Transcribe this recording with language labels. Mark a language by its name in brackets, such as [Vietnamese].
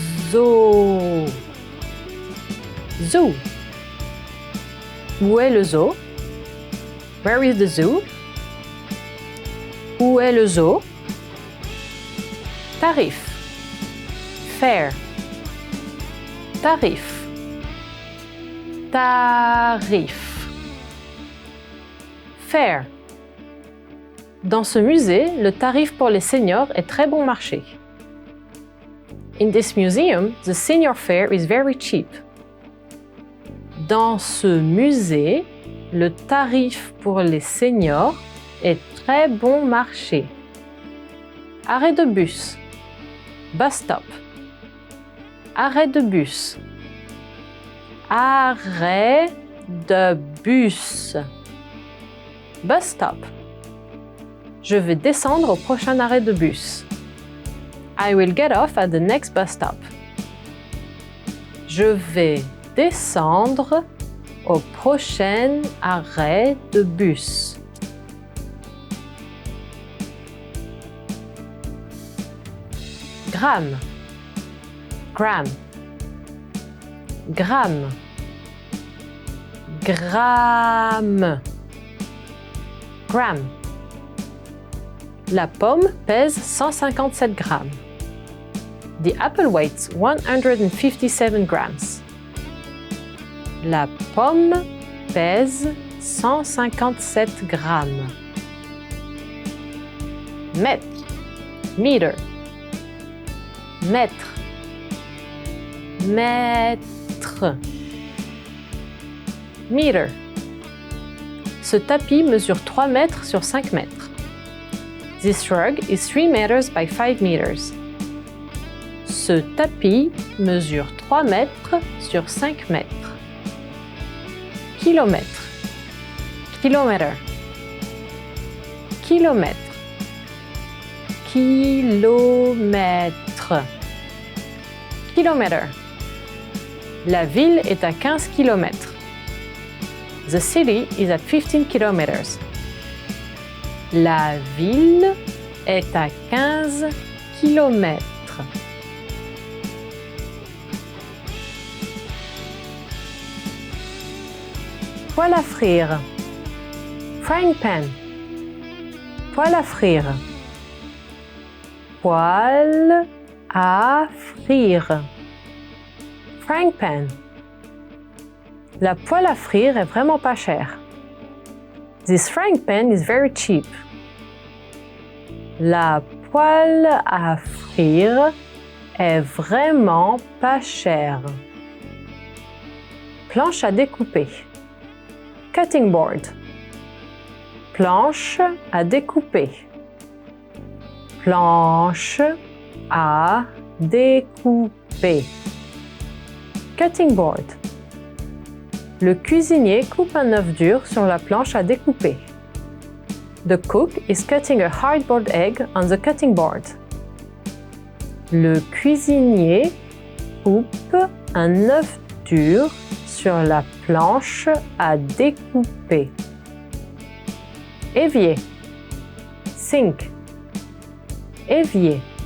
[French] Zoo. Zoo. Où est le zoo? [English] Where is the zoo? [French] Où est le zoo? Tarif. Fare. Tarif. Tarif. Fare. Dans ce musée, le tarif pour les seniors est très bon marché. [English] In this museum, the senior fare is very cheap. [French] Dans ce musée, le tarif pour les seniors est très bon marché. Arrêt de bus. Bus stop. Arrêt de bus. Arrêt de bus. Bus stop. Je vais descendre au prochain arrêt de bus. [English] I will get off at the next bus stop. [French] Je vais descendre au prochain arrêt de bus. Gramme. Gramme. Gramme. Gramme. Gramme. La pomme pèse 157 grammes. [English] The apple weighs 157 grams. [French] La pomme pèse 157 grammes. Mètre. Meter. Mètre. Mètre. [English] Meter. [French] Ce tapis mesure 3 mètres sur 5 mètres. [English] This rug is 3 meters by 5 meters. [French] Ce tapis mesure 3 mètres sur 5 mètres. Kilomètre. Kilomètre. Kilomètre. Kilomètre. Kilomètre. La ville est à 15 kilomètres. [English] The city is at 15 kilometers. [French] La ville est à 15 kilomètres. Poêle à frire. Frying pan. Poêle à frire. Poêle à frire. Frying pan. La poêle à frire est vraiment pas chère. [English] This frying pan is very cheap. [French] La poêle à frire est vraiment pas chère. Planche à découper. Cutting board. Planche à découper. Planche à découper. Cutting board. Le cuisinier coupe un œuf dur sur la planche à découper. [English] The cook is cutting a hard-boiled egg on the cutting board. [French] Le cuisinier coupe un œuf dur sur la planche à découper. Évier. Sink. Évier.